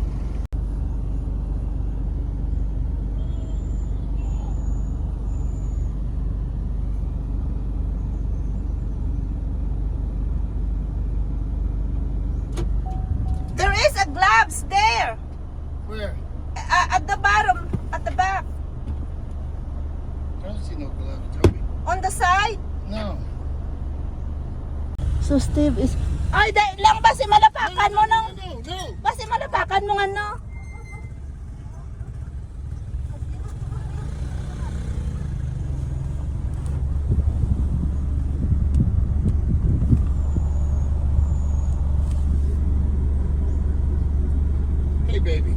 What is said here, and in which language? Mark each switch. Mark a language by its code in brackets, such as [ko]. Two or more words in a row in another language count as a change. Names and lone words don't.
[en] There is a gloves there. Where? At the bottom, at the back, I don't see no gloves, Toby. on the side. No. So Steve is... [hil] Ay, [tl] dahil lang [hil] basi malapakan mo ng... [en] Go, go. [hil] Basi malapakan mo ano. [en] Hey, baby.